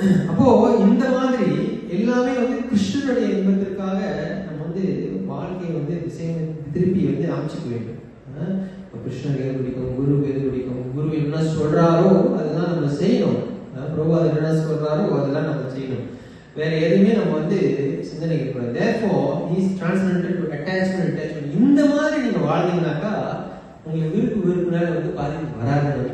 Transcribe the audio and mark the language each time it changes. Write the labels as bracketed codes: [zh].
[ta] அப்போ இந்த மாதிரி எல்லாமே வந்து கிருஷ்ணனுடைய இன்பத்திற்காக நம்ம வந்து வாழ்க்கையை வந்து திருப்பி வந்து அமைச்சுக்க வேண்டும். கிருஷ்ணன் எது பிடிக்கும், குரு எது பிடிக்கும், குரு என்ன சொல்றாரோ அதெல்லாம் நம்ம செய்யணும். பிரபு அது என்ன சொல்றாரோ அதெல்லாம் நம்ம செய்யணும். வேற எதுவுமே நம்ம வந்து சிந்தனைக்கு கூடாது. [en] therefore he is transcendental to attachment. [ta] இந்த மாதிரி நீங்க வாழ்ந்தீங்கன்னாக்கா உங்களுக்கு விருப்புனால வந்து பாதிப்பு வராது.